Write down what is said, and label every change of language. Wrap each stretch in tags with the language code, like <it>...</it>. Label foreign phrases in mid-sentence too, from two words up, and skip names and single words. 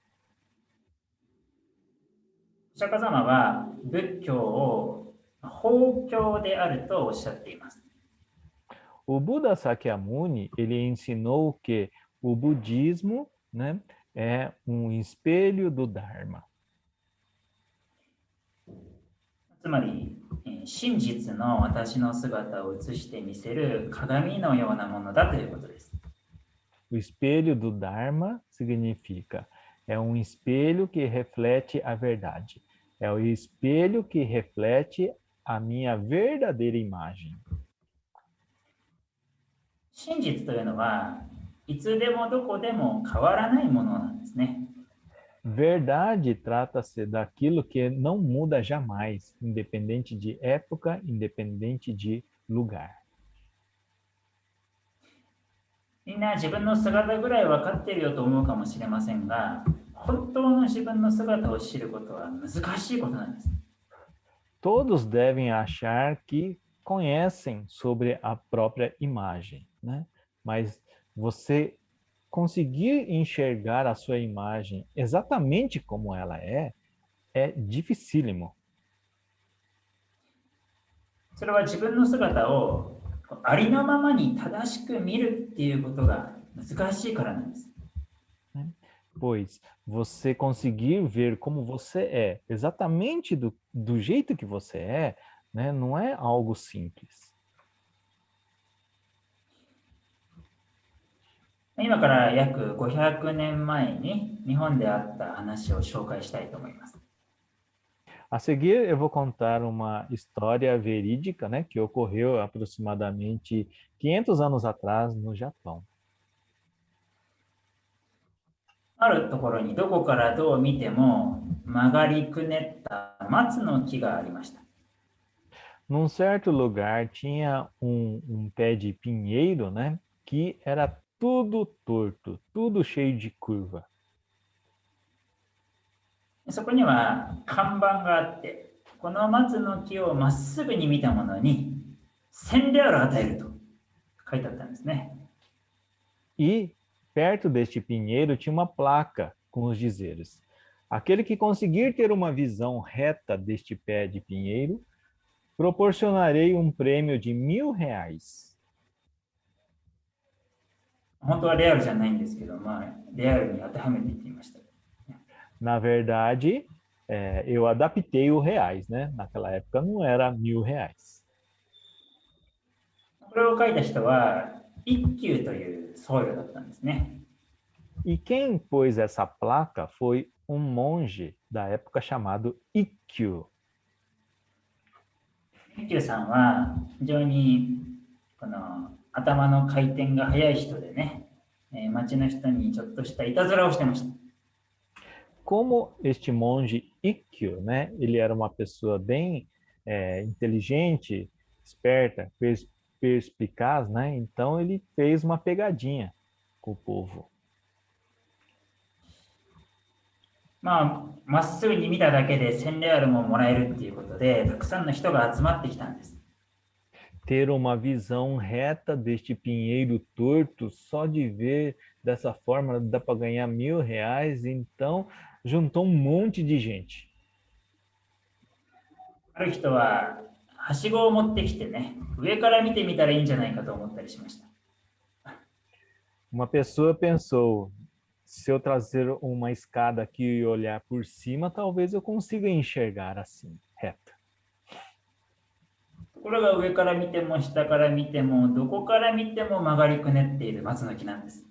<ja>お釈迦様は仏教を法教であるとおっしゃっています。</ja> <pt>O Buda Sakyamuni, ele ensinou que o budismo, né, é um espelho do Dharma.</pt> <ja>つまり、真実の私の姿を映して見せる鏡のようなものだということです。</ja> <pt>O espelho do Dharma significa é um espelho que reflete a verdade. É o espelho que reflete a minha verdadeira imagem.</pt> <ja>真実というのはいつでもどこでも変わらないものなんですね。</ja> <pt>Verdade trata-se daquilo que não muda jamais, independente de época, independente de lugar.</pt> <ja>みんな自分の姿ぐらい分かっているよと思うかもしれませんが、本当の自分の姿を知ることは難しいことなんです。</ja> <pt>Todos devem achar que conhecem sobre a própria imagem, né? Mas você conseguir enxergar a sua imagem exatamente como ela é dificílimo.</pt> <ja>それは自分の姿をありのままに正しく見るっていうことが難しいからなんです。</ja> <pt>Pois você conseguir ver como você é, exatamente do jeito que você é, né, não é algo simples.</pt> <ja>今から約500年前に日本であった話を紹介したいと思います。</ja> <pt>A seguir, eu vou contar uma história verídica, né, que ocorreu aproximadamente 500 anos atrás no Japão.</pt> <ja>あるところにどこからどう見ても曲がりくねった松の木がありました。</ja> <pt>Num certo lugar tinha um pé de pinheiro, né, que era tudo torto, tudo cheio de curva.</pt> <ja>そこには看板があって、この松の木をまっすぐに見たものに1000レアル与えると書いてあったんですね。</ja> <pt>E perto deste pinheiro tinha uma placa com os dizeres: aquele que conseguir ter uma visão reta deste pé de pinheiro, proporcionarei um prêmio de R$ 1.000.</pt> <ja>本当はレアルじゃないんですけど、レアルに当てはめていってみました。</ja> <pt>Na verdade, eu adaptei o reais, né? Naquela época não era R$ 1.000.</pt> <ja>これを書いた人は一休という僧侶だったんですね。</ja> <pt>E quem pôs essa placa foi um monge da época chamado Ikkyu.</pt> <ja>一休さんは非常にこの頭の回転が速い人でね、町の人にちょっとしたいたずらをしてました。</ja> <pt>Como este monge Ikkyu, né? Ele era uma pessoa bem inteligente, esperta, perspicaz, né? Então ele fez uma pegadinha com o povo.</pt> <ja>まっすぐに見ただけで1000レアルももらえるっていうことで、たくさんの人が集まってきたんです。</ja> <pt>Ter uma visão reta deste pinheiro torto, só de ver dessa forma dá para ganhar R$ 1.000, então juntou um monte de gente.</pt> <ja>ある人ははしごを持ってきてね、上から見てみたらいいんじゃないかと思ったりしました。</ja> <pt>Uma pessoa pensou: se eu trazer uma escada aqui e olhar por cima, talvez eu consiga enxergar assim, reta.</pt> <ja>ところが上から見ても下から見てもどこから見ても曲がりくねっている松の木なんです。</ja>